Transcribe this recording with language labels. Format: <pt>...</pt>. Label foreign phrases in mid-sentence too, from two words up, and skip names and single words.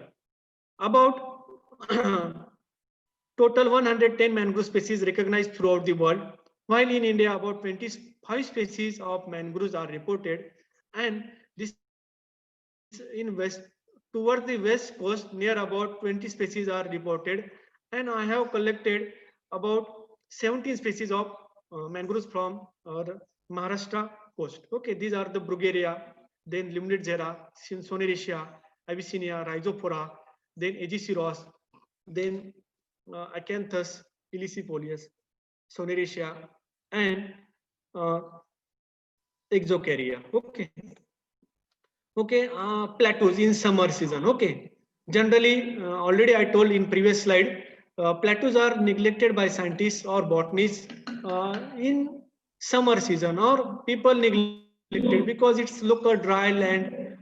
<en>About total 110 mangrove species recognized throughout the world, while in India about 25 species of mangroves are reported, and this in west towards the west coast near about 20 species are reported, and I have collected about 17 species of mangroves from Maharashtra coast. Okay, these are the Brugueria, then Limnitzeria, Soneraceae, Avicennia, Rhizophora, then Agesiros, then Acanthus, ilicipolis, Soneraceae, and Exocaria. Okay. Okay, plateaus in summer season. Okay, generally already I told in previous slide, plateaus are neglected by scientists or botanists in summer season, or people neglected because it's look a dry land.</en>